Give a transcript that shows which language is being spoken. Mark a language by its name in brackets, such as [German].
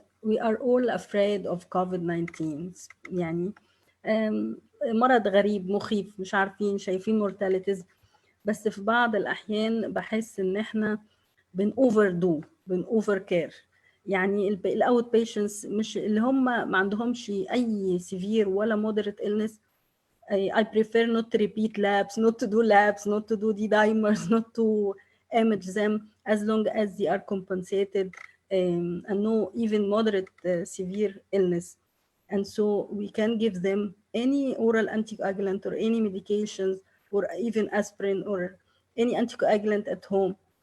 [English] We are all afraid of COVID-19. [Arabic] يعني مرض غريب مخيف، مش عارفين، شايفين mortalities، بس في بعض الأحيان بحس إن إحنا بن [English] over care. [Arabic] يعني الأوت patients مش اللي هم ما عندهمش أي severe ولا [English] moderate illness، I prefer not to repeat labs, not to do labs, not to do D-dimers, not to image them, as long as they are compensated and no even moderate severe illness. And so we can give them any oral anticoagulant or any medications or even aspirin or any anticoagulant at home.